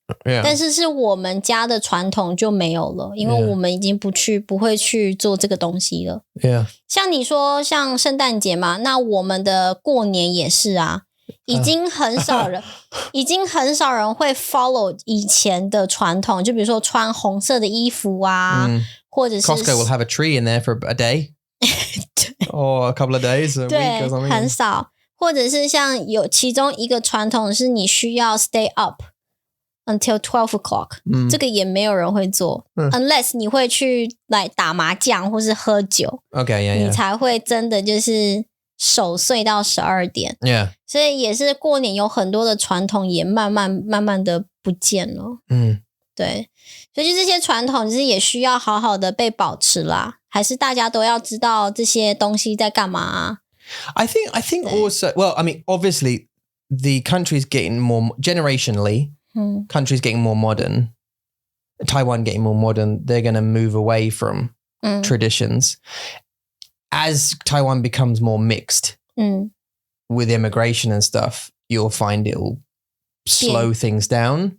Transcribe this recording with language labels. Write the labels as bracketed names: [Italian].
[Chinese] 但是我们家的传统就没有了，因为我们已经不会去做这个东西了。像你说像圣诞节嘛，那我们的过年也是啊，已经很少人会 follow 以前的传统，就比如说穿红色的衣服啊，或者是 [English] Costco will have a tree in there for a day or a couple of days, a week or something. [Chinese] 很少，或者是像有其中一个传统是你需要 [English] stay up。Until 12 o'clock， [Chinese] 这个也没有人会做，unless 你会去来打麻将或是喝酒 [English] ，OK， [Chinese] 你才会真的就是守岁到12点。所以也是过年有很多的传统也慢慢的不见了。对，所以就这些传统就是也需要好好的被保持啦，还是大家都要知道这些东西在干嘛啊 [English] ？I think also, well, I mean, obviously, the country's getting more generationally. Countries getting more modern, Taiwan getting more modern, they're going to move away from traditions. As Taiwan becomes more mixed with immigration and stuff, you'll find it'll slow things down.